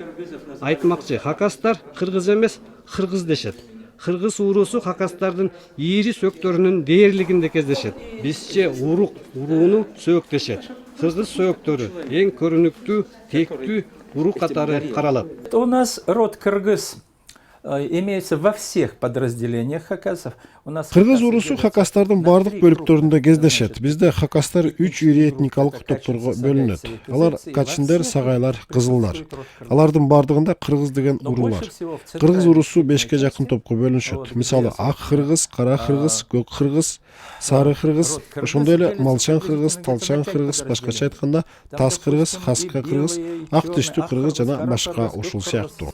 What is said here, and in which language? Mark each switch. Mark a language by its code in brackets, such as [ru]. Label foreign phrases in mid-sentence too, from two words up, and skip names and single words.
[ky] Айтмакчы, хакастар кыргыз эмес, кыргыз дешет. Кыргыз уруусу хакастардын ийри сөктөрүнүн дээрлигинде кездешет. Бизче урук урууну сөөк дешет. Кыргыз сөөктөрү эң көрүнүктүү, тектүү урук катары каралат. [ru] У нас род кыргыз имеется во всех подразделениях хакасов. У нас [ky] Кыргыз уруусу хакастардын бардык бөлүктөрүндө кездешет. Бизде хакастар 3 ири этникалык топторго бөлүнөт. Алар качиндер, сагайлар, кызылдар. Алардын бардыгында кыргыз деген уруу бар. Кыргыз уруусу 5ке жакын топко бөлүнүшөт. Мисалы, ак кыргыз, кара кыргыз, көк кыргыз, сары кыргыз, ошондой эле малчан кыргыз, талчан кыргыз, башкача айтканда тас кыргыз, хаска кыргыз, ак тиштүү кыргыз жана башка ушул сыяктуу.